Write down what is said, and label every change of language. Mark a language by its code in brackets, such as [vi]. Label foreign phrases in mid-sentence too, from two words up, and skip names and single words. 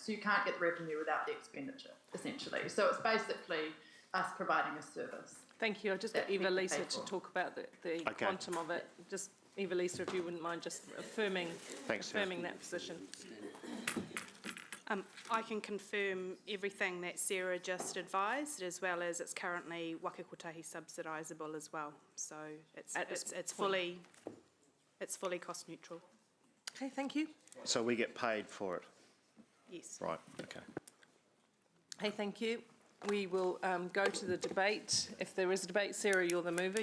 [en] So you can't get the revenue without the expenditure, essentially. So it's basically us providing a service. Thank you. I just got Eva Lisa to talk about the quantum of it. Just Eva Lisa, if you wouldn't mind just affirming that position. I can confirm everything that Sarah just advised, as well as it's currently waka kotahi subsidisable as well. So it's fully cost neutral. Okay, thank you. So we get paid for it. Yes. Right. Okay. Hey, thank you. We will go to the debate. If there is a debate, Sarah, you're the mover.